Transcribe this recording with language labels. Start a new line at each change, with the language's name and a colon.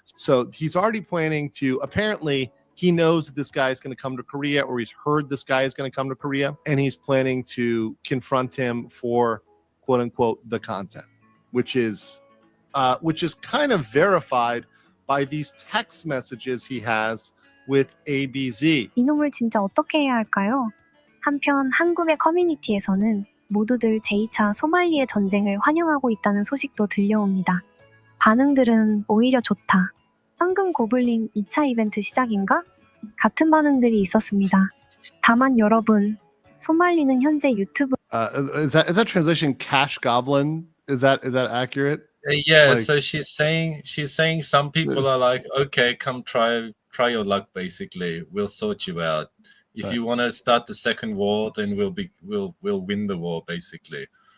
English: So he's already planning to, apparently he knows that this guy is going to come to Korea, or he's heard this guy is going to come to Korea, and he's planning to confront him for quote unquote the content, which is kind of verified by these text messages he has with ABZ.
Korean: 이놈을 진짜 어떻게 해야 할까요? 한편 한국의 커뮤니티에서는 모두들 제2차 소말리의 전쟁을 환영하고 있다는 소식도 들려옵니다. 반응들은 오히려 좋다. 황금 고블린 2차 이벤트 시작인가? 같은 반응들이 있었습니다. 다만 여러분, 소말리는 현재 유튜브
English: Is that translation Cash Goblin? Is that accurate? Yeah, so she's saying some people are like, okay, come try your luck, basically. We'll sort you out. If you want to start the second war, then we'll win the war, basically.